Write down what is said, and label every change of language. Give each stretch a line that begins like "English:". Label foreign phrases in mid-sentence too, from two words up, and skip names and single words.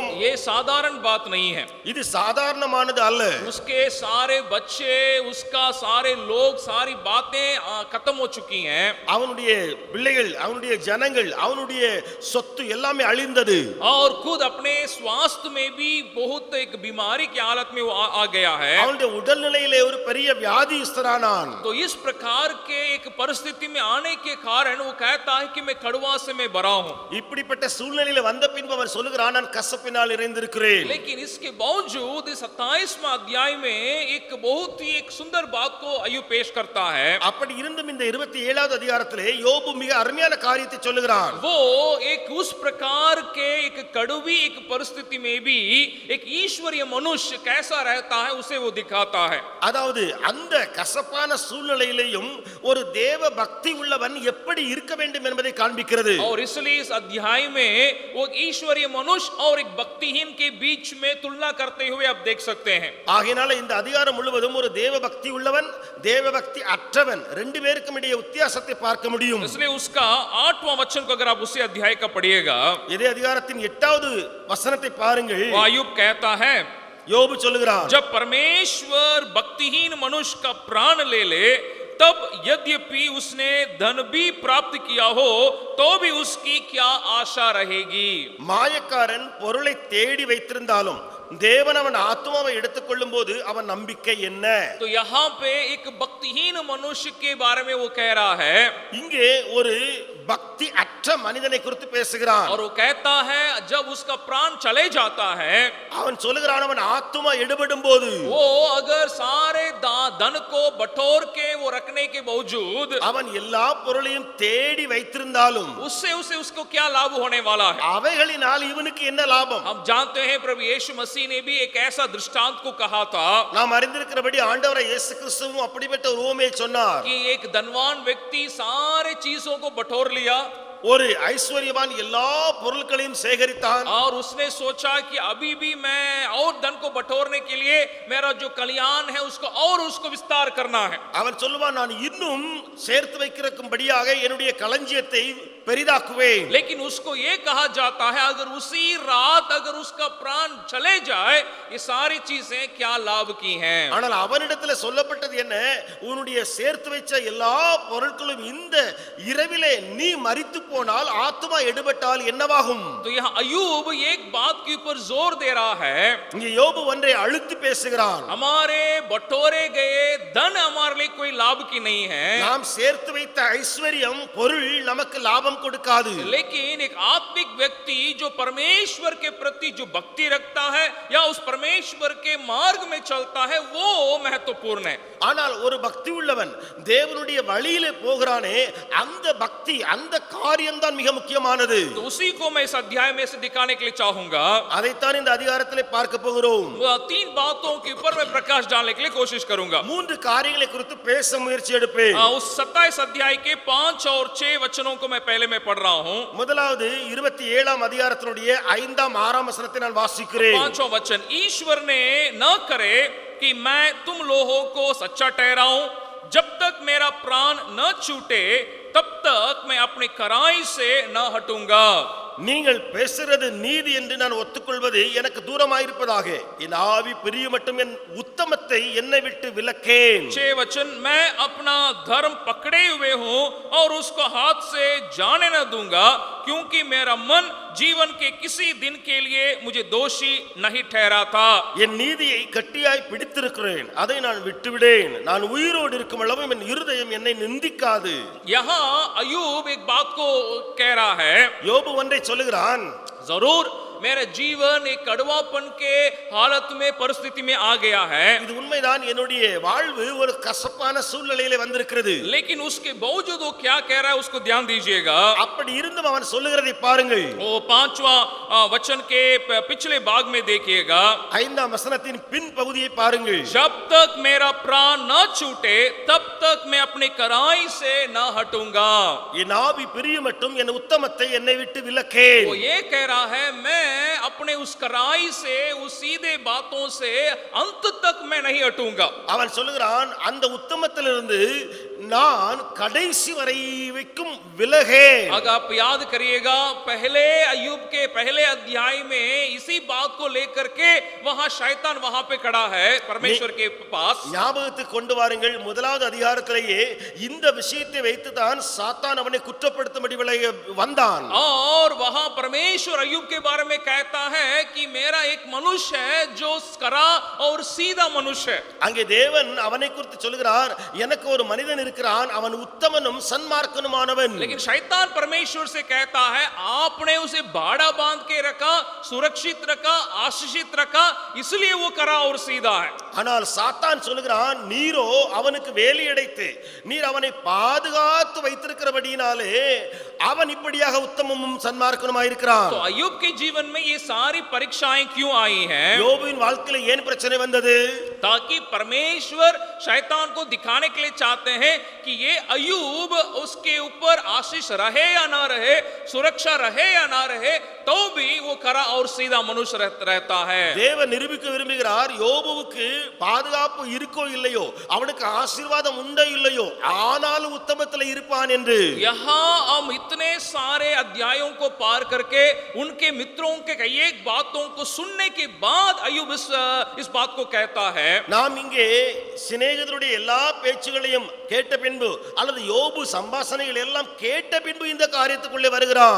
Hindi: ये साधारण बात नहीं है.
Tamil: இது சாதாரணமானது அல்ல.
Hindi: उसके सारे बच्चे, उसका सारे लोग, सारी बातें खत्म हो चुकी हैं.
Tamil: அவனுடைய பிள்ளைகள், அவனுடைய ஜனங்கள், அவனுடைய சொத்து எல்லாமே அழிந்தது.
Hindi: और खुद अपने स्वास्थ्य में भी बहुत एक बीमारी की हालत में वो आ गया है.
Tamil: அவனுடைய உடல்நிலையிலே ஒரு பெரிய வியாதிஸ்தரானான்.
Hindi: तो इस प्रकार के एक परिस्थिति में आने के कारण वो कहता है कि मैं कड़वा से मैं भरा हूं.
Tamil: இப்படிப்பட்ட சூழ்நிலையில வந்த பின்பு அவன் சொல்கிறான், நான் கசப்பினால் நிறைந்திருக்கிறேன்.
Hindi: लेकिन इसके बावजूद इस 27वां अध्याय में एक बहुत ही एक सुंदर बात को अय्यूब पेश करता है.
Tamil: அப்படி இருந்தும் இந்த 27வது அதிகாரத்திலே யோபு மிக அருமையான காரியத்தை சொல்லுகிறான்.
Hindi: वो एक उस प्रकार के एक कड़वी एक परिस्थिति में भी एक ईश्वरीय मनुष्य कैसा रहता है उसे वो दिखाता है.
Tamil: அதாவது அந்த கசப்பான சூழ்நிலையிலேயும் ஒரு தேவ பக்தி உள்ளவன் எப்படி இருக்க வேண்டும் என்பதை காண்பிக்கிறது.
Hindi: और इसलिए इस अध्याय में वो ईश्वरीय मनुष्य और एक भक्तिहीन के बीच में तुलना करते हुए आप देख सकते हैं.
Tamil: ஆகையால இந்த அதிகாரம் முழுவதும் ஒரு தேவ பக்தி உள்ளவன், தேவ பக்தி அற்றவன் ரெண்டு பேருக்கும் இடையே வித்தியாசத்தை பார்க்க முடியும்.
Hindi: इसलिए उसका 8वां वचन को अगर आप उसी अध्याय का पढ़िएगा,
Tamil: இதே அதிகாரத்தின் 8வது வசனத்தை பாருங்கள்.
Hindi: अय्यूब कहता है,
Tamil: யோபு சொல்லுகிறான்,
Hindi: जब परमेश्वर भक्तिहीन मनुष्य का प्राण ले ले तब यद्यपि उसने धन भी प्राप्त किया हो तो भी उसकी क्या आशा रहेगी.
Tamil: மாயக்காரன் பொருளை தேடி வைத்திருந்தாலும் தேவன் அவன் ஆத்மாவை எடுத்துக்கொள்ளும் போது அவன் நம்பிக்கை என்ன?
Hindi: तो यहाँ पे एक भक्तिहीन मनुष्य के बारे में वो कह रहा है.
Tamil: இங்கே ஒரு பக்தி அற்ற மனிதனை குறித்து பேசுகிறான்.
Hindi: और वो कहता है जब उसका प्राण चले जाता है,
Tamil: அவன் சொல்லுகிறான், அவன் ஆத்மா எடுபடும் போது
Hindi: वो अगर सारे धन को बटोर के वो रखने के बावजूद
Tamil: அவன் எல்லா பொருளையும் தேடி வைத்திருந்தாலும்
Hindi: उससे उसको क्या लाभ होने वाला है.
Tamil: அவைகளினால் இவனுக்கு என்ன லாபம்?
Hindi: हम जानते हैं प्रभु यीशु मसीह ने भी एक ऐसा दृष्टांत को कहा था
Tamil: நாம் அறிந்திருக்கிறபடி ஆண்டவர் இயேசு கிறிஸ்துவும் அப்படிப்பட்ட ஒரு உவமையை சொன்னார்.
Hindi: कि एक धनवान व्यक्ति सारे चीजों को बटोर लिया
Tamil: ஒரு ஐஸ்வர்யவான் எல்லா பொருட்களையும் சேகரித்தான்.
Hindi: और उसने सोचा कि अभी भी मैं और धन को बटोरने के लिए मेरा जो कल्याण है उसको और उसको विस्तार करना है.
Tamil: அவன் சொல்லுவான், நான் இன்னும் சேர்த்து வைக்கிறதும்படியாக என்னுடைய களஞ்சியத்தை பெரிதாக்குவேன்.
Hindi: लेकिन उसको ये कहा जाता है अगर उसी रात अगर उसका प्राण चले जाए ये सारी चीजें क्या लाभ की हैं.
Tamil: ஆனால் அவனிடத்துல சொல்லப்பட்டது என்ன, உன்னுடைய சேர்த்து வைச்ச எல்லா பொருட்களும் இந்த இரவிலே நீ மரித்து போனால் ஆத்துமா எடுபட்டால் என்னவாகும்?
Hindi: तो यहाँ अय्यूब एक बात के ऊपर जोर दे रहा है.
Tamil: இங்கே யோபு ஒன்றை அழுத்தி பேசுகிறான்.
Hindi: हमारे बटोरे गए धन हमारे लिए कोई लाभ की नहीं है.
Tamil: நாம் சேர்த்து வைத்த ஐஸ்வர்யம் பொருள் நமக்கு லாபம் கொடுக்காது.
Hindi: लेकिन एक आत्मिक व्यक्ति जो परमेश्वर के प्रति जो भक्ति रखता है या उस परमेश्वर के मार्ग में चलता है वो महत्वपूर्ण है.
Tamil: ஆனால் ஒரு பக்தி உள்ளவன் தேவனுடைய வழியிலே போகிறானே, அந்த பக்தி அந்த காரியம்தான் மிக முக்கியமானது.
Hindi: तो उसी को मैं इस अध्याय में से दिखाने के लिए चाहूंगा.
Tamil: அதைத்தான் இந்த அதிகாரத்திலே பார்க்க போகிறோம்.
Hindi: तीन बातों के ऊपर मैं प्रकाश डालने के लिए कोशिश करूंगा.
Tamil: மூன்று காரியங்களை குறித்து பேச முயற்சி எடுப்பேன்.
Hindi: उस 27 अध्याय के 5 और 6 वचनों को मैं पहले में पढ़ रहा हूं.
Tamil: முதலாவது 27ஆம் அதிகாரத்தினுடைய 5ஆம் 6ஆம் வசனத்தை நான் வாசிக்கிறேன்.
Hindi: 5वां वचन, ईश्वर ने न करे कि मैं तुम लोगों को सच्चा ठहराऊं, जब तक मेरा प्राण न छूटे तब तक मैं अपनी कराई से न हटूंगा.
Tamil: நீங்கள் பேசுறது நீதி என்று நான் ஒத்துக்கொள்வது எனக்கு தூரமாயிருப்பதாக என் ஆவி பிரிய மட்டும் என் உத்தமத்தை என்னை விட்டு விலக்கேன்.
Hindi: 6 वचन, मैं अपना धर्म पकड़े हुए हूं और उसको हाथ से जाने न दूंगा, क्योंकि मेरा मन जीवन के किसी दिन के लिए मुझे दोषी नहीं ठहराता.
Tamil: என் நீதியை கட்டியாய் பிடித்திருக்கிறேன், அதை நான் விட்டுவிடேன். நான் உயிரோடு இருக்கும் அளவு என் இருதயம் என்னை நிந்திக்காது.
Hindi: यहां अय्यूब एक बात को कह रहा है.
Tamil: யோபு ஒன்றை சொல்லுகிறான்,
Hindi: जरूर मेरा जीवन एक कड़वापन के हालत में परिस्थिति में आ गया है,
Tamil: இது உண்மைதான், என்னுடைய வாழ்வு ஒரு கசப்பான சூழ்நிலையிலே வந்திருக்கிறது.
Hindi: लेकिन उसके बावजूद वो क्या कह रहा है उसको ध्यान दीजिएगा.
Tamil: அப்படி இருந்தும் அவன் சொல்லுகிறதை பாருங்கள்.
Hindi: वो 5वां वचन के पिछले भाग में देखिएगा.
Tamil: 5ஆம் வசனத்தின் பின் பகுதியை பாருங்கள்.
Hindi: जब तक मेरा प्राण न छूटे तब तक मैं अपनी कराई से न हटूंगा.
Tamil: என் ஆவி பிரிய மட்டும் என் உத்தமத்தை என்னை விட்டு விலக்கேன்.
Hindi: वो ये कह रहा है मैं अपने उस कराई से उस सीधे बातों से अंत तक मैं नहीं हटूंगा.
Tamil: அவன் சொல்லுகிறான், அந்த உத்தமத்திலிருந்து நான் கடைசி வரை வைக்கும் விலகேன்.
Hindi: अगर आप याद करिएगा पहले अय्यूब के पहले अध्याय में इसी बात को लेकर के वहां शैतान वहां पे खड़ा है परमेश्वर के पास.
Tamil: ஞாபகத்துக்கு கொண்டு வாருங்கள், முதலாவது அதிகாரத்திலேயே இந்த விஷயத்தை வைத்து தான் சாத்தான் அவனை குற்றப்படுத்தும்படி வந்தான்.
Hindi: और वहां परमेश्वर अय्यूब के बारे में कहता है कि मेरा एक मनुष्य है जो करा और सीधा मनुष्य है.
Tamil: அங்கே தேவன் அவனை குறித்து சொல்கிறார், எனக்கு ஒரு மனிதன் இருக்கிறான், அவன் உத்தமனும் சன்மார்க்கனுமானவன்.
Hindi: लेकिन शैतान परमेश्वर से कहता है आपने उसे बाड़ा बांध के रखा, सुरक्षित रखा, आशीषित रखा, इसलिए वो करा और सीधा है.
Tamil: ஆனால் சாத்தான் சொல்கிறான், நீரோ அவனுக்கு வேலி அடைத்து நீர் அவனை பாதுகாத்து வைத்திருக்கிறபடியினாலே அவன் இப்படியாக உத்தமமும் சன்மார்க்கனுமாயிருக்கிறான்.
Hindi: तो अय्यूब के जीवन में ये सारी परीक्षाएं क्यों आई हैं?
Tamil: யோபுவின் வாழ்க்கையில ஏன் பிரச்சனை வந்தது?
Hindi: ताकि परमेश्वर शैतान को दिखाने के लिए चाहते हैं कि ये अय्यूब उसके ऊपर आशीष रहे या ना रहे, सुरक्षा रहे या ना रहे, तो भी वो खरा और सीधा मनुष्य रहता है.
Tamil: தேவன் நிரூபிக்க விரும்புகிறார், யோபுவுக்கு பாதுகாப்பு இருக்கோ இல்லையோ, அவனுக்கு ஆசீர்வாதம் உண்டோ இல்லையோ, ஆனாலும் உத்தமத்தில் இருப்பான் என்று.
Hindi: यहाँ हम इतने सारे अध्यायों को पार करके उनके मित्रों के कई एक बातों को सुनने के बाद अय्यूब इस बात को कहता है.
Tamil: நாம் இங்கே சிநேகிதருடைய எல்லா பேச்சுகளையும் கேட்ட பின்பு அல்லது யோபு சம்பாஷணைகள் எல்லாம் கேட்ட பின்பு இந்த காரியத்துக்குள்ளே வருகிறான்.